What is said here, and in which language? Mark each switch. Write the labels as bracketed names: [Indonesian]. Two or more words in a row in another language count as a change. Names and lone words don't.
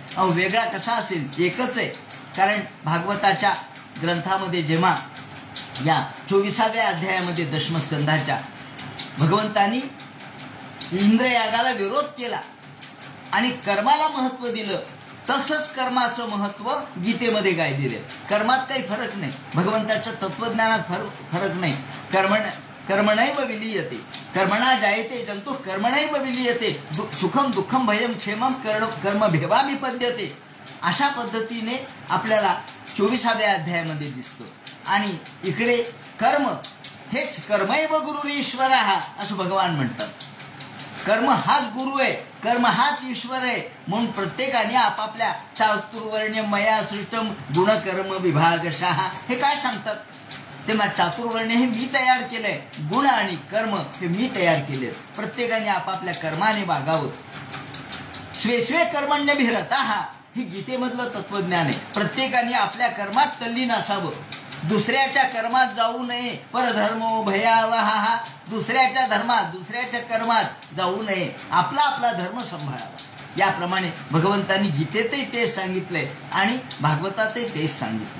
[Marathi] अहो, वेगळा कसा असेल, एकच आहे. कारण भागवताच्या ग्रंथामध्ये जेव्हा या 24व्या अध्यायामध्ये दशमस्कंधाच्या भगवंतांनी इंद्रयागाला विरोध केला आणि कर्माला महत्व दिलं, तसंच कर्माचं महत्व गीतेमध्ये गायलेलं. कर्मात काही फरक नाही, भगवंताच्या तत्वज्ञानात फरक नाही. [Sanskrit] कर्मणैव विलीयते, कर्मणा जायते जंतु कर्मणैव विलीयते, सुखम दुःखम भयम क्षेमम कर्म भेवाभिपद्यते. [Marathi] अशा पद्धतीने आपल्याला 24व्या अध्यायामध्ये दिसतं. आणि इकडे कर्म हेच [Sanskrit] कर्मैव गुरुरीश्वर [Marathi] असं भगवान म्हणतात. कर्म हाच गुरु आहे, कर्म हाच ईश्वर आहे. म्हणून प्रत्येकाने आपापल्या [Sanskrit] चातुर्वर्ण्य मया सृष्टम गुणकर्म विभागशः [Marathi] हे काय सांगतात. तेव्हा चातुर्वर्ण्य हे मी तयार केलंय, गुण आणि कर्म हे मी तयार केले. प्रत्येकाने आपापल्या कर्माने वागावं. [Sanskrit] स्वे स्वे कर्मण्यभिरतः [Marathi] ही गीतेमधलं तत्वज्ञान आहे. प्रत्येकाने आपल्या कर्मात तल्लीन असावं, दुसऱ्याच्या कर्मात जाऊ नये. [Sanskrit] परधर्मो भयावहा, [Marathi] दुसऱ्याच्या धर्मात दुसऱ्याच्या कर्मात जाऊ नये, आपला आपला धर्म सांभाळावा. याप्रमाणे भगवंतांनी गीतेतही तेच सांगितलंय आणि भागवतातही तेच सांगितलंय.